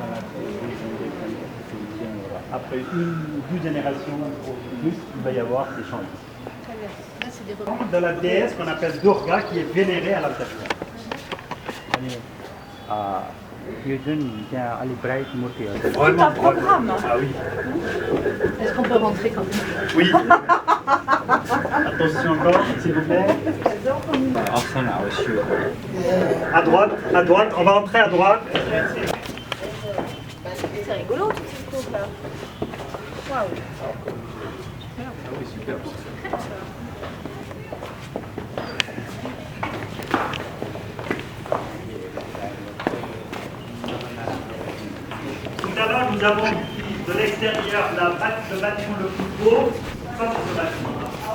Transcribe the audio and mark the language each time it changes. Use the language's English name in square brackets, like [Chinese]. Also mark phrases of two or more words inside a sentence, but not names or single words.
[French] Après une ou deux générations plus, il va y avoir des changements. De la déesse qu'on appelle Durga qui est vénérée à l'intérieur. [Nepali] यो जुन त्यहाँ अलि ब्राइट मूर्तिहरू [French] C'est un programme. Ah oui. Est-ce qu'on peut rentrer quand même? Oui. Attention encore, s'il vous plaît. अप्सन आवश्यक À droite, on va entrer à droite. C'est rigolo toutes ces cours là. Waouh. Tout à l'heure, nous avons vu de l'extérieur le bâtiment le plus beau, ça c'est ce bâtiment-là.